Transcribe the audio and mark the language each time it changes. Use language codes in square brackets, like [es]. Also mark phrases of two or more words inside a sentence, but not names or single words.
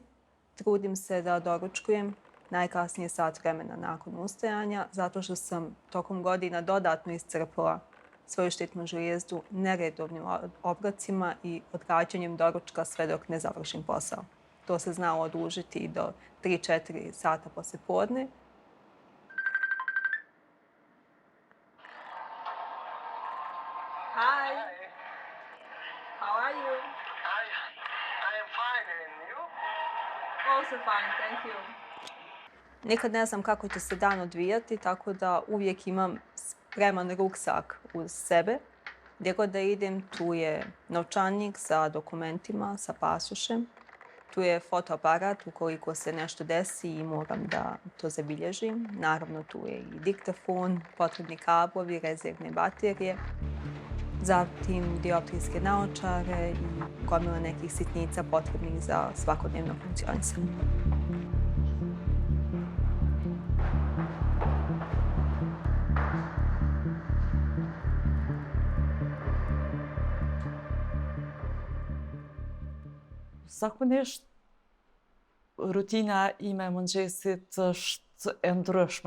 [bs] Trudim se da doručkujem najkasnije sat vremena nakon ustajanja, zato što sam tokom godina dodatno iscrpila svoju štitnu žlijezdu neredovnim obrocima i odgađanjem doručka sve dok ne završim posao. To se znalo odužiti i do 3-4 sata posle podne. [en] Hi. How are you? I am fine, and you? Also fine, thank you. [bs] Nikad ne znam kako će se dan odvijati, tako da uvijek imam spreman ruksak uz sebe. Gdje god da idem, tu je novčanik sa dokumentima, sa pasošem. Tu je fotoaparat ukoliko se nešto desi i moram da to zabilježim. Naravno, tu je i diktafon, potrebni kablovi, rezervne baterije. Zatim dioptrijske naočare i gomila nekih sitnica potrebnih za svakodnevno funkcionisanje. [sq] Zakonisht, rutina ime e mëngjesit është e ndryshme,